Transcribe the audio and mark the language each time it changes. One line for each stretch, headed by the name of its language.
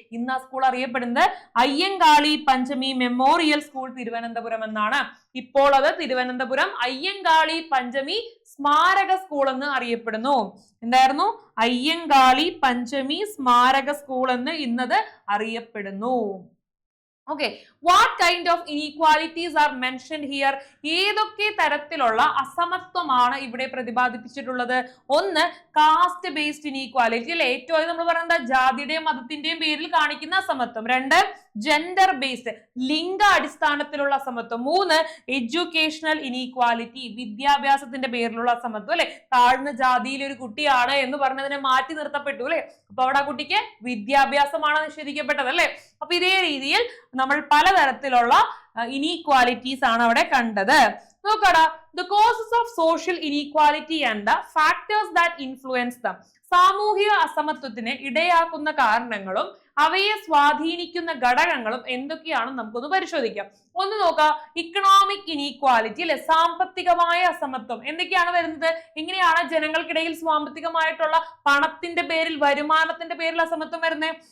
Malayalam: ഇന്ന് ആ സ്കൂൾ അറിയപ്പെടുന്നത് അയ്യങ്കാളി പഞ്ചമി മെമ്മോറിയൽ സ്കൂൾ തിരുവനന്തപുരം എന്നാണ്. ഇപ്പോൾ അത് തിരുവനന്തപുരം അയ്യങ്കാളി പഞ്ചമി സ്മാരക സ്കൂൾ എന്ന് അറിയപ്പെടുന്നു. എന്തായിരുന്നു? അയ്യങ്കാളി പഞ്ചമി സ്മാരക സ്കൂൾ എന്ന് ഇന്നത് അറിയപ്പെടുന്നു.
English: Okay, what kind of inequalities are mentioned here?
Malayalam: ഏതൊക്കെ തരത്തിലുള്ള അസമത്വമാണ് ഇവിടെ പ്രതിപാദിപ്പിച്ചിട്ടുള്ളത്? ഒന്ന്, കാസ്റ്റ് ബേസ്ഡ് ഇനീക്വാലിറ്റി അല്ലെ, ഏറ്റവും നമ്മൾ പറയുന്നത് ജാതിയുടെയും മതത്തിന്റെയും പേരിൽ കാണിക്കുന്ന അസമത്വം. രണ്ട്, ജെൻഡർ ബേസ്ഡ് ലിംഗ അടിസ്ഥാനത്തിലുള്ള അസമത്വം. മൂന്ന്, എഡ്യൂക്കേഷണൽ ഇനീക്വാലിറ്റി വിദ്യാഭ്യാസത്തിന്റെ പേരിലുള്ള അസമത്വം അല്ലെ. താഴ്ന്ന ജാതിയിലെ ഒരു കുട്ടിയാണ് എന്ന് പറഞ്ഞതിനെ മാറ്റി നിർത്തപ്പെട്ടു അല്ലെ. അപ്പൊ അവിടെ ആ കുട്ടിക്ക് വിദ്യാഭ്യാസമാണ് നിഷേധിക്കപ്പെട്ടത് അല്ലെ. അപ്പൊ ഇതേ രീതിയിൽ നമ്മൾ പലതരത്തിലുള്ള ഇനീക്വാലിറ്റീസ് ആണ് അവിടെ കണ്ടത്. നോക്കടാ,
English: the causes of social inequality and the factors that influence them.
Malayalam: സാമൂഹിക അസമത്വത്തിന് ഇടയാക്കുന്ന കാരണങ്ങളും അവയെ സ്വാധീനിക്കുന്ന ഘടകങ്ങളും എന്തൊക്കെയാണെന്ന് നമുക്കൊന്ന് പരിശോധിക്കാം. ഒന്ന് നോക്കാം, ഇക്കണോമിക് ഇനീക്വാലിറ്റി അല്ലെ, സാമ്പത്തികമായ അസമത്വം എന്തൊക്കെയാണ് വരുന്നത്? എങ്ങനെയാണ് ജനങ്ങൾക്കിടയിൽ സാമ്പത്തികമായിട്ടുള്ള പണത്തിന്റെ പേരിൽ, വരുമാനത്തിന്റെ പേരിൽ അസമത്വം വരുന്നത്?